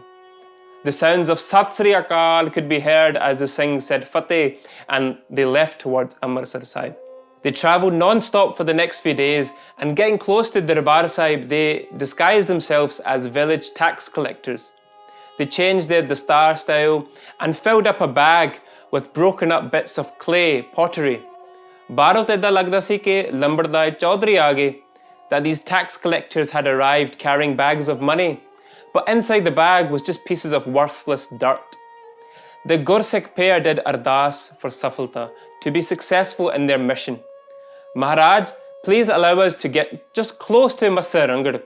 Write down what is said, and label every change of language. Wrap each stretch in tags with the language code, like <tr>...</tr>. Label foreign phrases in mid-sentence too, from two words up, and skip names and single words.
<en>The sounds of</en> <pa>ਸਤਿ ਸ੍ਰੀ ਅਕਾਲ</pa> <en>could be heard as the Singhs said Fateh and they left towards Amritsar Sahib. They travelled non-stop for the next few days and getting close to Darbar Sahib, they disguised themselves as village tax collectors. They changed their dastar style and filled up a bag with broken up bits of clay, pottery.</en> <pa>ਬਾਹਰੋਂ ਤੇ ਇਦਾਂ ਲੱਗਦਾ ਸੀ ਕਿ ਲੰਬੜਦਾਰ ਚੌਧਰੀ ਆਗੇ,</pa> <en>that these tax collectors had arrived carrying bags of money, but inside the bag was just pieces of worthless dirt. The Gursikh pair did Ardas for Safalta, to be successful in their mission. Maharaj, please allow us to get just close to Massa Ranghar.</en>